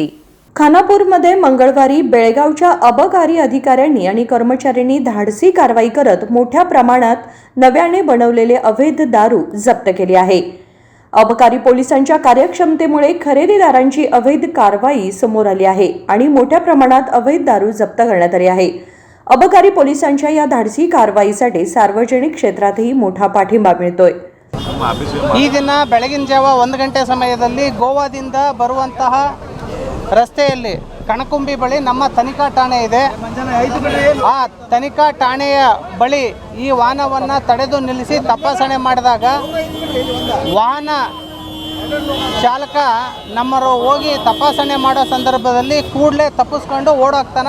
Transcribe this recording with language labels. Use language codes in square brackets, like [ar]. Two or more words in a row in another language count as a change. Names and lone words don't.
[mr] खानापूरमध्ये मंगळवारी बेळगावच्या अबकारी अधिकाऱ्यांनी आणि कर्मचाऱ्यांनी धाडसी कारवाई करत मोठ्या प्रमाणात नव्याने बनवलेले अवैध दारू जप्त केली आहे. अबकारी पोलिसांच्या कार्यक्षमतेमुळे खरेदीदारांची अवैध कारवाई समोर आली आहे आणि मोठ्या प्रमाणात अवैध दारू जप्त करण्यात आली आहे. अबकारी पोलिसांच्या या धाडसी कारवाईसाठी सार्वजनिक क्षेत्रातही मोठा पाठिंबा मिळतोय. [kn] ಈ ದಿನ ಬೆಳಗಿನ ಜಾವ 1 ಗಂಟೆ ಸಮಯದಲ್ಲಿ ಗೋವಾದಿಂದ ಬರುವಂತಹ ರಸ್ತೆಯಲ್ಲಿ ಕಣಕುಂಬಿ ಬಳಿ ನಮ್ಮ ತನಿಖಾ ಠಾಣೆ ಇದೆ. ಆ ತನಿಖಾ ಠಾಣೆಯ ಬಳಿ ಈ ವಾಹನವನ್ನು ತಡೆದು ನಿಲ್ಲಿಸಿ ತಪಾಸಣೆ ಮಾಡಿದಾಗ ವಾಹನ ಚಾಲಕ ನಮ್ಮರು ಹೋಗಿ ತಪಾಸಣೆ ಮಾಡೋ ಸಂದರ್ಭದಲ್ಲಿ ಕೂಡಲೇ ತಪ್ಪಿಸ್ಕೊಂಡು ಓಡೋಗ್ತಾನೆ.